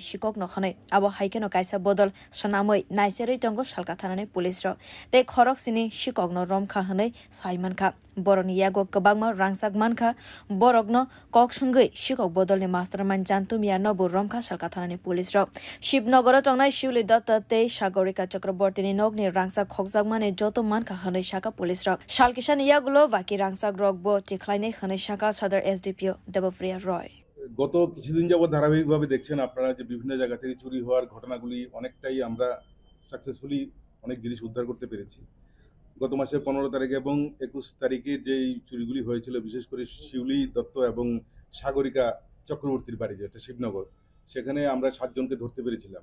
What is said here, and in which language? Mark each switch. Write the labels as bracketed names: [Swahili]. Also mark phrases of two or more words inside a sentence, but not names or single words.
[Kok Borok] शिकक न खनै आबो हाइकेनो काइसा बदल सनामै नाइसेरै तंगु शालका थानानि पुलिस र तै खरकसिनि शिकक न रमखा हनै साइमानका बरनि यागो कबांमा रांचाक मानखा बरगनो ककसुंगै शिकक बदलनि मास्टारमाइंड जानतु मिया नबु रमखा शालका थानानि पुलिस र शिवनगर तंनाय शिवली दत्त तै सागरिका चक्रवर्तीनि नगनि रांचाक खगजाक माने जतो मानखा हनै शाखा पुलिस र शालकिसान यागुलो बाकी रांचाक रगबो टिखलाइनै हनै शाखा सदर एसडीपीओ देबप्रिया रय [Bangla] গত কিছুদিন যাবত ধারাবাহিকভাবে দেখছেন আপনারা যে বিভিন্ন জায়গা থেকে চুরি হওয়ার ঘটনাগুলি অনেকটাই আমরা সাকসেসফুলি অনেক জিনিস উদ্ধার করতে পেরেছি। গত মাসের 15 তারিখ এবং 21 তারিখে যেই চুরিগুলি হয়েছিল বিশেষ করে শিউলি দত্ত এবং সাগরিকা চক্রবর্তীর বাড়ি যেটা শিবনগর, সেখানে আমরা 7 জনকে ধরতে পেরেছিলাম।